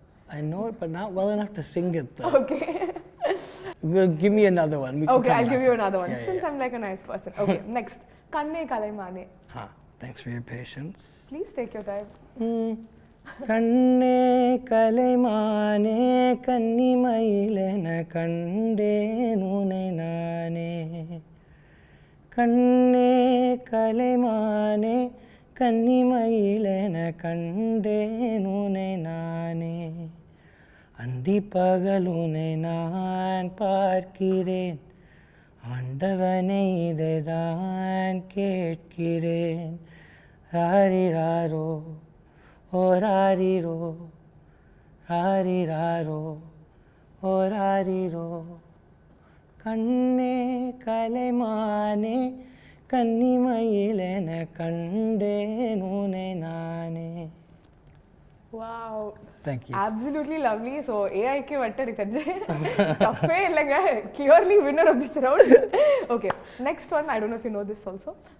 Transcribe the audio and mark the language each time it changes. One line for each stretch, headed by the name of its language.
English: I know it, but not well enough to sing it though. Okay. Give me another one. Okay, I'll give you another one. Since I'm like a nice person. Okay, next. Kanne Kalaimane. Thanks for your patience. Please take your time.
Tamil: கண்ணே கலைமானே கன்னிமயிலென கண்டேன் உனை நானே கண்ணே கலைமானே கன்னிமயிலென கண்டேன் உனை நானே அந்தி பகல் உனை நான் பார்க்கிறேன் ஆண்டவனை இதைதான் கேட்கிறேன் ராரிராரோ ஓ ராரிரோ ராரிராரோ ஓ ராரிரோ கண்ணே கலைமானே கன்னிமயிலென கண்டேன் உனை நானே.
English: Wow. Thank you. Absolutely lovely.
Tamil: So AI க்கு வட்ட எடுக்கஞ்சு தப்பே இல்லைங்க.
English: Clearly winner of this round. Okay. Next one, I don't know if you know this also.